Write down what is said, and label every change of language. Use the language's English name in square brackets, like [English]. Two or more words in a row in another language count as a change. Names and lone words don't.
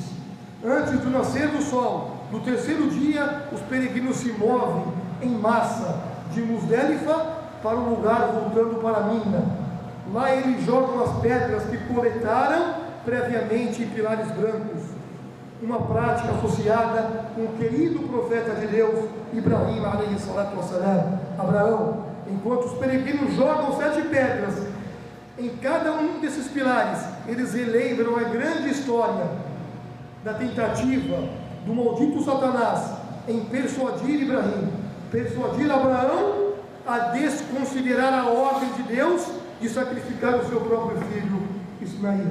[Portuguese] Antes do nascer do sol do terceiro dia, os peregrinos se movem em massa de Muzdalifa para o lugar voltando para Mina. Lá eles jogam as pedras que coletaram previamente em pilares brancos, uma prática associada com o querido profeta de Deus, [Arabic] إبراهيم عليه الصلاة والسلام, [Portuguese] Abraão. Enquanto os peregrinos jogam 7 pedras em cada um desses pilares, eles relembram a grande história da tentativa do maldito Satanás em persuadir Abraão a desconsiderar a ordem de Deus de sacrificar o seu próprio filho Ismael.